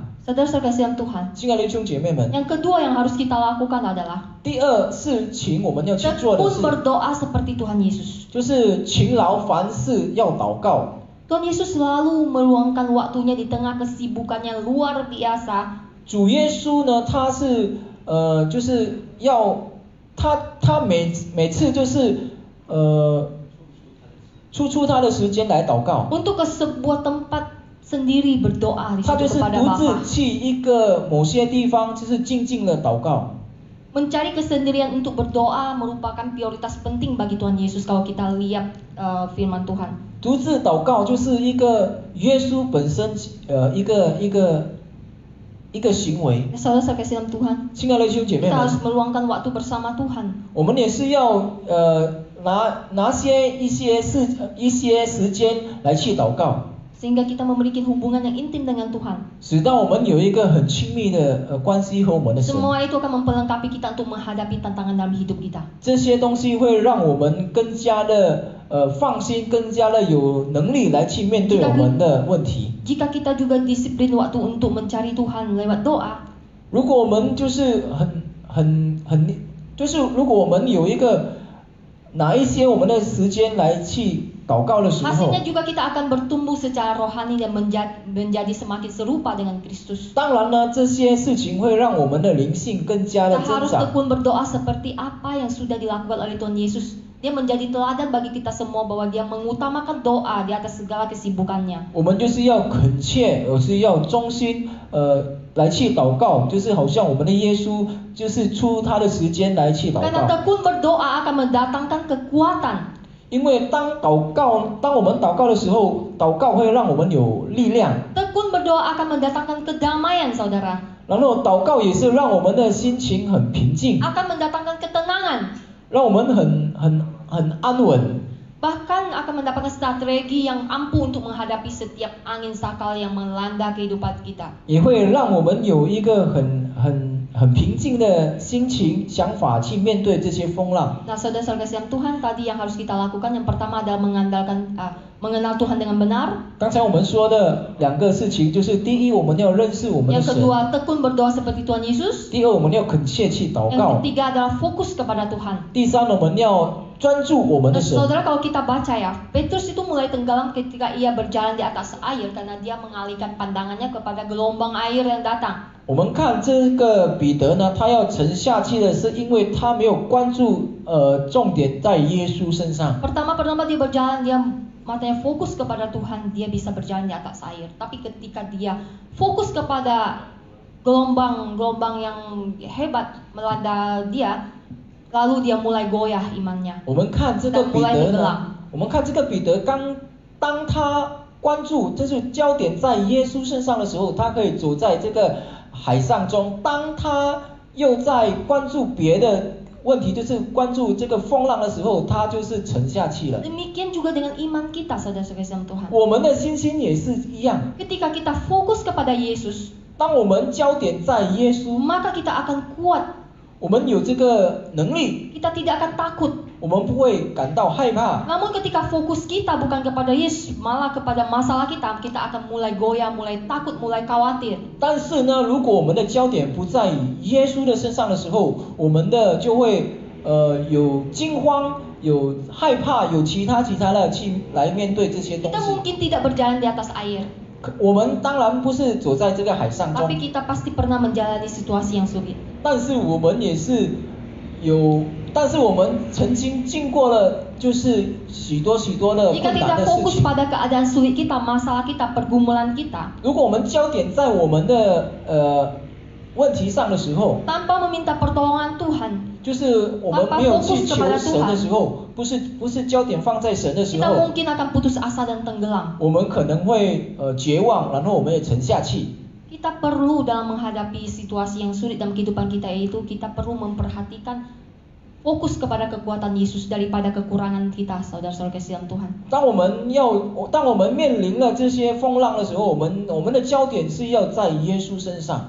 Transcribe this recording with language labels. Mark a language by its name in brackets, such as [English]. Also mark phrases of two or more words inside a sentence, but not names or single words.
[Indonesian] Saudara-saudara kasihan Tuhan. [Chinese] 亲爱的弟兄姐妹们， [Indonesian] Yang kedua yang harus kita lakukan adalah [Chinese] 第二事情我们要去做的 [Indonesian] tekun [Chinese] 是， [Indonesian] berdoa seperti Tuhan Yesus. [Chinese] 就是勤劳凡事要祷告。 [Indonesian] Tuhan Yesus selalu meluangkan waktunya di tengah kesibukannya luar biasa. [Chinese] 主耶稣呢，他是就是要他每次就是出他的时间来祷告， [Indonesian] Untuk ke sebuah tempat sendiri berdoa di [Chinese] 他就 [Indonesian] situ [Chinese] 是 [Indonesian] kepada [Chinese] 独自 [Indonesian] Bapa. [Chinese] 去一个某些地方，就是静静的祷告。 [Indonesian] Mencari kesendirian untuk berdoa merupakan prioritas penting bagi Tuhan Yesus kalau kita lihat firman Tuhan. [Chinese] 独自祷告就是一个耶稣本身一个行为。 [Indonesian] Saudara-saudara kasihan Tuhan, [Chinese] 亲爱的弟兄姐妹 [Indonesian] kita [Chinese] 们， [Indonesian] harus meluangkan waktu bersama Tuhan. [Chinese] 我们也是要拿一些时间来去祷告， [Indonesian] Sehingga kita memiliki hubungan yang intim dengan Tuhan. [Chinese] 使到我们有一个很亲密的关系和我们的神。 [Indonesian] Semua itu akan memperlengkapi kita untuk menghadapi tantangan dalam hidup kita. [Chinese] 这些东西会让我们更加的放心，更加的有能力来去面对我们的问题。 [Indonesian] Jika kita juga disiplin waktu untuk mencari Tuhan lewat doa, [Chinese] 如果我们就是就是如果我们有一个拿一些我们的时间来去祷告的时候， [Indonesian] hasilnya juga kita akan bertumbuh secara rohani dan menjadi semakin serupa dengan Kristus. [Chinese] 当然呢，这些事情会让我们的灵性更加的 [Indonesian] Kita [Chinese] 增 [Indonesian] harus [Chinese] 长。 [Indonesian] tekun berdoa seperti apa yang sudah dilakukan oleh Tuhan Yesus. Dia menjadi teladan bagi kita semua bahwa dia mengutamakan doa di atas segala kesibukannya. [Chinese] 我们就是要恳切，而是要忠心，来去祷告，就是好像我们的耶稣，就是出他的时间来去祷 [Indonesian] Karena [Chinese] 告。 [Indonesian] tekun berdoa akan mendatangkan kekuatan. [Chinese] 因为当我们祷告的时候，祷告会让我们有力量， [Indonesian] Tekun berdoa akan mendatangkan kedamaian, saudara. [Chinese] 然后祷告也是让我们的心情很平静， [Indonesian] Akan mendatangkan ketenangan. [Chinese] 让我们很安稳， [Indonesian] Bahkan akan mendapatkan strategi yang ampuh untuk menghadapi setiap angin sakal yang melanda kehidupan kita. [Chinese] 也会让我们有一个很平静的心情、想法去面对这些风浪。 [Indonesian] Nah, saudara-saudara kasih Tuhan, tadi yang harus kita lakukan yang pertama adalah mengenal Tuhan dengan benar. [Chinese] 刚才我们说的两个事情，就是第一，我们要认识我们的 [Indonesian] Yang [Chinese] 神； [Indonesian] kedua, tekun berdoa seperti Tuhan Yesus. [Chinese] 第二，我们要恳切去祷 [Indonesian] Yang [Chinese] 告； [Indonesian] ketiga adalah fokus kepada Tuhan. [Chinese] 第三，我们要专注我们 [Indonesian] Nah, [Chinese] 的神。 [Indonesian] saudara, kalau kita baca ya, Petrus itu mulai tenggelam ketika ia berjalan di atas air karena dia mengalihkan pandangannya kepada gelombang air yang datang. [Chinese] 我们看这个彼得呢，他要沉下去的是因为他没有关注重点在耶稣身上。 [Indonesian] Pertama-tama dia berjalan, dia matanya fokus kepada Tuhan, dia bisa berjalan di atas air. Tapi ketika dia fokus kepada gelombang-gelombang yang hebat melanda dia, lalu dia mulai goyah imannya. [Chinese] 我们看这个 [Indonesian] Dan [Chinese] 彼 [Indonesian] mulai [Chinese] 得 [Indonesian] tenggelam. [Chinese] 呢，我们看这个彼得当他关注，就是焦点在耶稣身上的时候，他可以走在这个海上中；当他又在关注别的问题，就是关注这个风浪的时候，他就是沉下去了。 [Indonesian] Demikian juga dengan iman kita, saudara-saudara kasih Tuhan. [Chinese] 我们的心心也是一样， [Indonesian] Ketika kita fokus kepada Yesus, [Chinese] 当我们焦点在耶稣， [Indonesian] maka kita akan kuat. [Chinese] 我们有这个能力， [Indonesian] Kita tidak akan takut. [Chinese] 我们不会感到害怕。 [Indonesian] Namun ketika fokus kita bukan kepada Yesus, malah kepada masalah kita, kita akan mulai goyah, mulai takut, mulai khawatir. [Chinese] 但是呢，如果我们的焦点不在耶稣的身上的时候，我们的就会有惊慌、有害怕、有其他的去来面对这些东 [Indonesian] Kita [Chinese] 西。 [Indonesian] mungkin tidak berjalan di atas air, [Chinese] 我们当然不是走在这个海上中， [Indonesian] tapi kita pasti pernah menjalani situasi yang sulit. [Chinese] 但是我们也是但是我们曾经经过了就是许多的 [Indonesian] Jika [Chinese] 困难 [Indonesian] kita [Chinese] 的事 [Indonesian] fokus [Chinese] 情。 [Indonesian] pada keadaan sulit kita, masalah kita, pergumulan kita, [Chinese] 如果我们焦点在我们的问题上的时候， [Indonesian] tanpa meminta pertolongan Tuhan, [Chinese] 就是我们没有去求神的时候，不是焦点放在神的时 [Indonesian] kita [Chinese] 候， [Indonesian] mungkin akan putus asa dan tenggelam. [Chinese] 我们可能会绝望，然后我们也沉下去。 [Indonesian] Kita perlu dalam menghadapi situasi yang sulit dalam kehidupan kita itu, kita perlu memperhatikan fokus kepada kekuatan Yesus daripada kekurangan kita, saudara-saudara kasihan Tuhan. [Chinese] 当我们面临了这些风浪的时候，我们的焦点是要在耶稣身上，